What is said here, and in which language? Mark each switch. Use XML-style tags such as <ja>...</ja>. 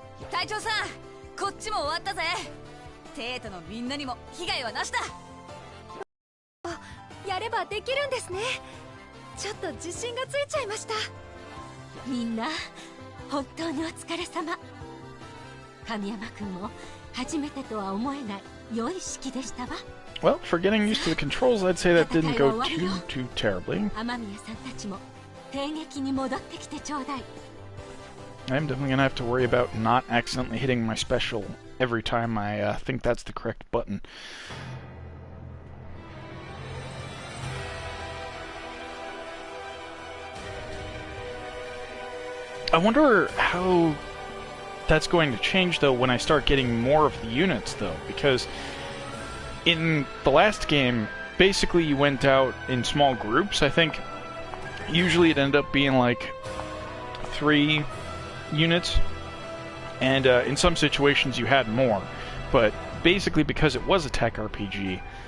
<ja>隊長さん、こっちも終わったぜ。生徒のみんなにも被害はなしだ。やればできるんですね。ちょっと自信がついちゃいました。みんな本当にお疲れ様。神山君も初めてとは思えない良い式でしたわ。</ja> <en>Well, for getting used to the controls, I'd say that didn't go too terribly.</en> <ja>雨宮さんたちも帝劇に戻ってきてちょうだい。</ja> <en>I'm definitely gonna have to worry about not accidentally hitting my special every time I think that's the correct button. I wonder how that's going to change, though, when I start getting more of the units, though, because in the last game, basically you went out in small groups. I think usually it ended up being like 3 units, and in some situations you had more, but basically because it was a tech RPG,</en>